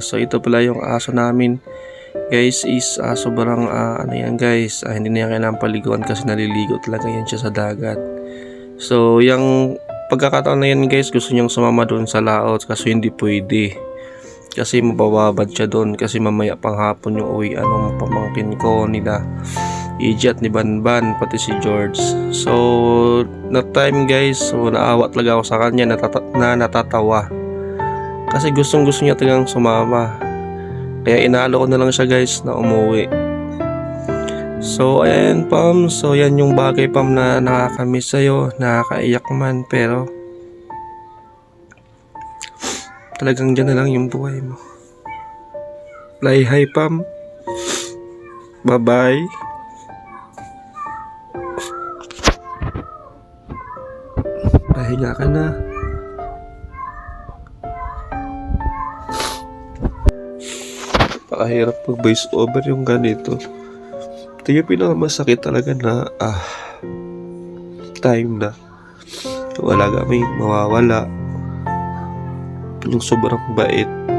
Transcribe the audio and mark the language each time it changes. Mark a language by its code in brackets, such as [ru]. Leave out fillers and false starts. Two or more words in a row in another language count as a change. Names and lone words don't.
[tl] So ito pala yung aso namin guys, is sobrang ano yan guys, hindi na yan kailangan paliguan kasi naliligo talaga yan siya sa dagat. So yung pagkakataon na yan guys, gusto niyang sumama doon sa laot kasi hindi pwede, kasi mabababad siya doon kasi mamaya pang hapon yung uwi anong pamangkin ko nila EJ at ni Banban pati si George. [en] So that time guys, [tl] so naawa talaga ako sa kanya, natatawa kasi gustong gusto niya talagang sumama, kaya inalo ko na lang siya guys na umuwi. So ayan Pam, so yan yung bagay Pam na nakakamiss sa'yo, nakakaiyak man, pero talagang dyan na lang yung buhay mo. [en] Fly high Pam, bye bye. [tl] Pahinga ka na. Pakahirap pag [en] voice over [tl] yung ganito. Ito yung pinakamasakit talaga na time na wala kami mawawala, yung sobrang bait.